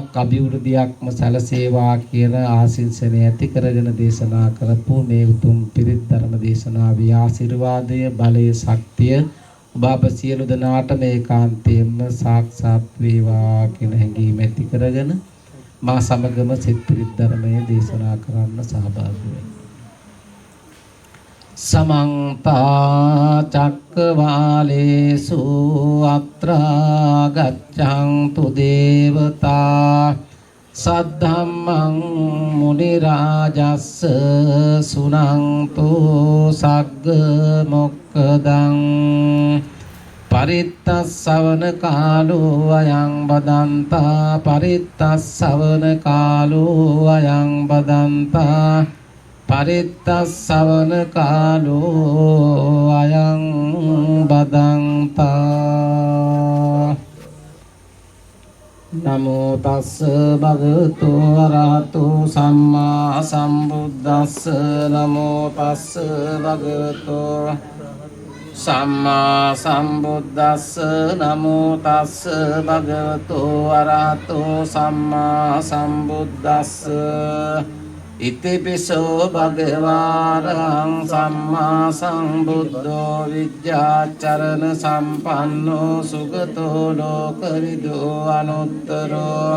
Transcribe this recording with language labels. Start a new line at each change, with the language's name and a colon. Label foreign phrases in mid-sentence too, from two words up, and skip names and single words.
Sinhala: අභිවෘද්ධියක්ම සැලසේවා කියන ආශිංසනය ඇති කරගෙන දේශනා කරපු මේ උතුම් පිරිත් ධර්ම දේශනාවේ ආශිර්වාදය බලයේ ශක්තිය ඔබ අප සියලු දෙනාට මේ කාන්තේම සාක්ෂාත් වේවා කියන හැඟීම ඇති කරගෙන මා සමගම සිත පිරිත් ධර්මයේ දේශනා කරන්න සහභාගී වෙන්න.
Pali: समंत चक्रवालेषु अत्र गच्छन्तु देवता सद्धम्मं मुनिराजस्य सुनन्तु सग्गमोक्खदं परित्तस्सवन कालो अयं बदन्ता परित्तस्सवन कालो अयं बदन्ता परित्तस्सवन कालो अयं बदन्ता नमो तस् भगवतो अरहतो सम्मा सम्बुद्धस्स नमो तस् भगवतो सम्मा सम्बुद्धस्स नमो तस् भगवतो अरहतो सम्मा सम्बुद्धस्स इतिपिसो भगवान् सम्मा सम्बुद्धो विद्याचरण सम्पन्नो सुगतो लोकविदो अनुत्तरो